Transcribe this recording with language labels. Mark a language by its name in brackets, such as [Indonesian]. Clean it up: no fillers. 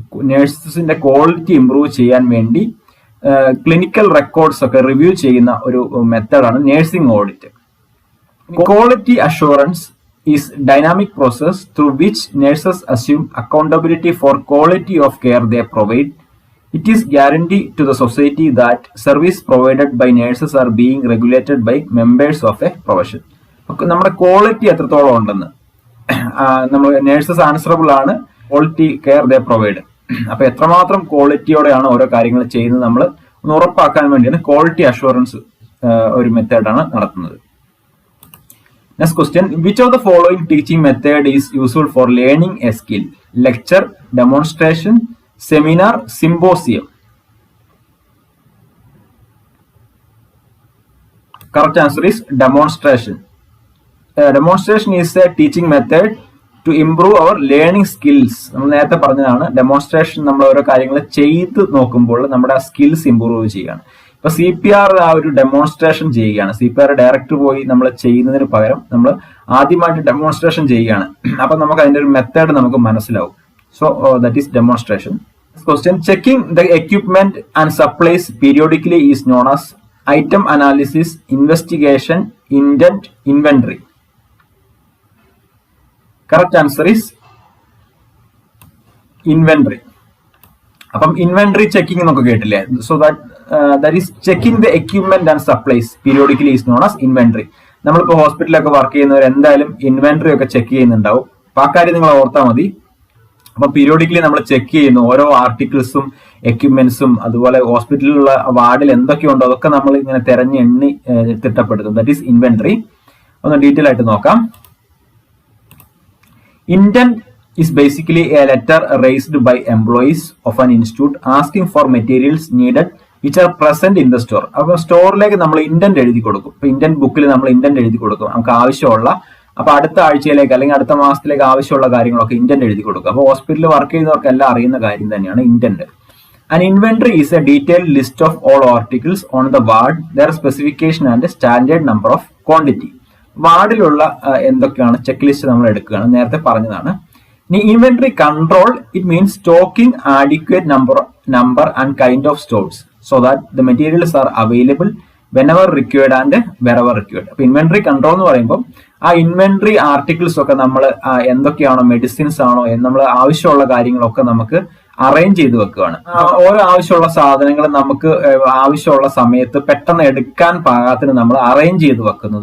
[Malayalam] നഴ്സസിന്റെ quality improve ചെയ്യാൻ വേണ്ടി clinical records ഒക്കെ റിവ്യൂ ചെയ്യുന്ന ഒരു മെത്തേഡാണ് nursing audit. [English] Quality assurance is dynamic process through which nurses assume accountability for quality of care they provide. It is guarantee to the society that service provided by nurses are being regulated by members of a profession. [Malayalam] നമ്മുടെ quality എത്രത്തോളം ഉണ്ടെന്ന്, നമ്മൾ nurses answerable ആണ്, [English] Quality care they provide. [Malayalam] അപ്പൊ എത്രമാത്രം ക്വാളിറ്റിയോടെയാണ് ഓരോ കാര്യങ്ങൾ ചെയ്യുന്നത് നമ്മൾ ഒന്ന് ഉറപ്പാക്കാൻ വേണ്ടിയാണ് ക്വാളിറ്റി അഷുറൻസ് ഒരു മെത്തേഡാണ് നടത്തുന്നത്. [English] Next question. Which of the following teaching method is useful for learning a skill? Lecture, demonstration, seminar, symposium. Correct answer is demonstration. Demonstration is a teaching method to improve our learning skills. [Malayalam] നമ്മൾ നേരത്തെ പറഞ്ഞതാണ് demonstration. നമ്മൾ ഓരോ കാര്യങ്ങൾ ചെയ്ത് നോക്കുമ്പോൾ നമ്മുടെ ആ സ്കിൽസ് ഇംപ്രൂവ് ചെയ്യുകയാണ്. ഇപ്പൊ CPR ആ ഒരു ഡെമോൺസ്ട്രേഷൻ ചെയ്യുകയാണ്. CPR ഡയറക്റ്റ് പോയി നമ്മൾ ചെയ്യുന്നതിന് പകരം നമ്മൾ ആദ്യമായിട്ട് ഡെമോൺസ്ട്രേഷൻ ചെയ്യുകയാണ്. അപ്പൊ നമുക്ക് അതിന്റെ ഒരു മെത്തേഡ് നമുക്ക് മനസ്സിലാവും. [English] So that is demonstration. Next question. Checking the equipment and supplies periodically is known as item analysis, investigation, intent, inventory. Correct answer is inventory. [Malayalam] അപ്പം ഇൻവെന്ററി ചെക്കിംഗ് എന്നൊക്കെ കേട്ടില്ലേ? [English] So that is checking the equipment and supplies periodically is known as inventory. [Malayalam] നമ്മളിപ്പോ ഹോസ്പിറ്റലിലൊക്കെ work ചെയ്യുന്നവർ എന്തായാലും inventory ഒക്കെ check ചെയ്യുന്നുണ്ടാവും. അപ്പൊ ആ കാര്യം നിങ്ങൾ ഓർത്താൽ മതി. അപ്പൊ പീരിയോഡിക്കലി നമ്മൾ ചെക്ക് ചെയ്യുന്നു ഓരോ ആർട്ടിക്കിൾസും എക്യുപ്മെന്റ്സും, അതുപോലെ ഹോസ്പിറ്റലിലുള്ള വാർഡിൽ എന്തൊക്കെയുണ്ടോ അതൊക്കെ നമ്മൾ ഇങ്ങനെ തെരഞ്ഞ് എണ്ണി തിട്ടപ്പെടുത്തും. [English] That is inventory. [Malayalam] ഒന്ന് ഡീറ്റെയിൽ ആയിട്ട് നോക്കാം. [English] Indent is basically a letter raised by employees of an institute asking for materials needed which are present in the store. [Malayalam] അപ്പോൾ സ്റ്റോറിലേക്ക് നമ്മൾ ഇന്റന്റ് എഴുതി കൊടുക്കും. ഇപ്പൊ ഇന്റന്റ് ബുക്കിൽ നമ്മൾ ഇന്റന്റ് എഴുതി കൊടുക്കും നമുക്ക് ആവശ്യമുള്ള, അപ്പൊ അടുത്ത ആഴ്ചയിലേക്ക് അല്ലെങ്കിൽ അടുത്ത മാസത്തിലേക്ക് ആവശ്യമുള്ള കാര്യങ്ങളൊക്കെ ഇന്റന്റ് എഴുതി കൊടുക്കും. അപ്പോൾ ഹോസ്പിറ്റലിൽ വർക്ക് ചെയ്യുന്നവർക്ക് എല്ലാം അറിയുന്ന കാര്യം തന്നെയാണ് intent. [English] An inventory is a detailed list of all articles on the ward, their specification and standard number of quantity. [Malayalam] വാർഡിലുള്ള എന്തൊക്കെയാണ് ചെക്ക് ലിസ്റ്റ് നമ്മൾ എടുക്കുകയാണ്, നേരത്തെ പറഞ്ഞതാണ്. [English] Inventory control, it means stocking adequate number and kind of stores so that the materials are available whenever required and wherever required. [Malayalam] അപ്പൊ inventory control എന്ന് പറയുമ്പോൾ ആ inventory articles ഒക്കെ നമ്മൾ എന്തൊക്കെയാണോ, മെഡിസിൻസ് ആണോ, നമ്മൾ ആവശ്യമുള്ള കാര്യങ്ങളൊക്കെ നമുക്ക് അറേഞ്ച് ചെയ്ത് വെക്കുകയാണ്. ഓരോ ആവശ്യമുള്ള സാധനങ്ങൾ നമുക്ക് ആവശ്യമുള്ള സമയത്ത് പെട്ടെന്ന് എടുക്കാൻ പാകത്തിന് നമ്മൾ അറേഞ്ച് ചെയ്ത് വെക്കുന്നു.